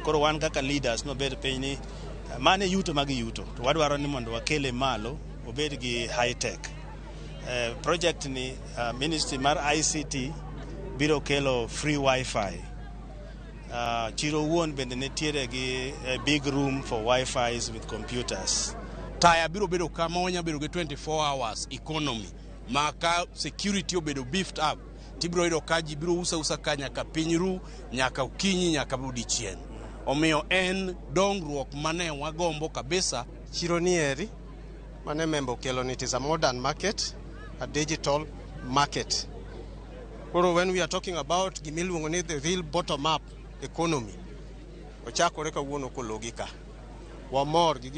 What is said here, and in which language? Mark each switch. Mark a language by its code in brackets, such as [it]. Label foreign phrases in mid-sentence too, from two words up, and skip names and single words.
[luo] Koro wan kaka leaders nobed piny ni mane yuto magi yuto to wadwaro ni mondo wakele malo obed gi [en] high tech. [luo] Project ni Ministry mar ICT biro kelo [en] free wifi. [luo] Chiro wuon bende nitiere gi [en] big room for Wi-Fis with computers. [luo] Taya biro bedo kama onya bedo gi [en] 24 hours economy. [luo] Maka security obedo [en] beefed up. [luo] Tibiro yudo ka ji biro usa ka nyaka piny ru, nyaka okinyi, nyaka odiechieng'. Omiyo en dongruok mane wagombo kabisa. Chiro ni eri mane member kelo ni [en] it is a modern market, a digital market. When we are talking about [luo] gimiluongo ni [en] the real bottom up economy, [luo] ochakore kawuono kologika. Wamor gi